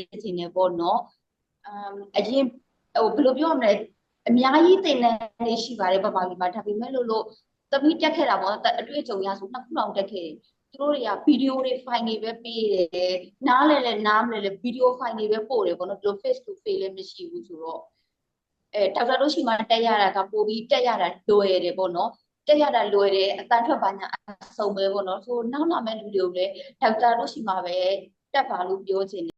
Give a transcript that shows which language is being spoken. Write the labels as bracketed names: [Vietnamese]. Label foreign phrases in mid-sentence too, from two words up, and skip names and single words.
[Burmese] ချင်တယ်ပေါ့နော်အရင်ဟိုဘယ်လိုပြောရမလဲအများကြီးသင်တန်းတွေရှိပါတယ်ပပလီမှာဒါပေမဲ့လို့သမီးတက်ခဲ့တာပေါ့အတွေ့အကြုံရဆိုနှစ်ခုလောက်တက်ခဲ့တယ်သူတို့တွေကဗီဒီယိုတွေ file တွေပဲပေးတယ်နားလဲနားမလဲဗီဒီယို file တွေပဲပို့တယ်ပေါ့နော်သူတို့ [English] face to face [Burmese] လည်းမရှိဘူးဆိုတော့ဒေါက်တာတို့ရှိမှတက်ရတာကပို့ပြီးတက်ရတာလွယ်တယ်ပေါ့နော်တက်ရတာလွယ်တယ်အတန်းထွက်ပါညာအဆုံပဲပေါ့နော်ဆိုနောက်လာမဲ့လူတွေကိုလည်းဒေါက်တာတို့ရှိမှပဲတက်ပါလို့ပြောချင်တယ်